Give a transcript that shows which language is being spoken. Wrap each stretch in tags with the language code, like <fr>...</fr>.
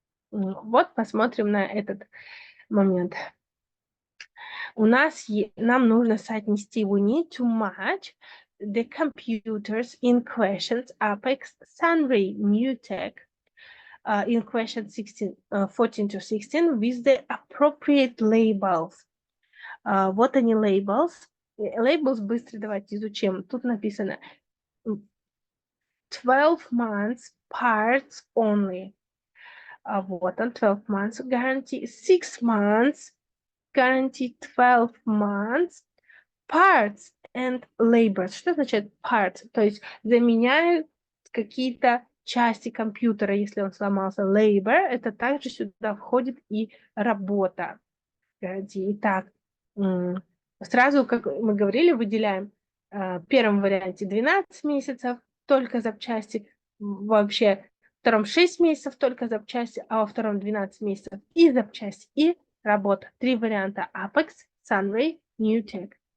<ru>Вот посмотрим на этот момент. У нас нам нужно соотнести.</ru> <en>We need to match the computers in questions Apex, Sunray, Newtek in question 14 to 16 with the appropriate labels.</en> <ru>Вот они labels. Labels быстро давайте изучим. Тут написано</ru> <en>12 months parts only.</en> <ru>Вот он,</ru> <en>12 months guarantee, 6 months guarantee, 12 months parts and labors.</en> <ru>Что значит parts? То есть заменяют какие-то части компьютера, если он сломался. Labor, это также сюда входит и работа. Итак, сразу, как мы говорили, выделяем в первом варианте 12 месяцев, только запчасти, вообще в втором 6 месяцев, только запчасти, а во втором 12 месяцев и запчасти, и работа. 3 варианта: Apex, Sunray, Newtek.</ru>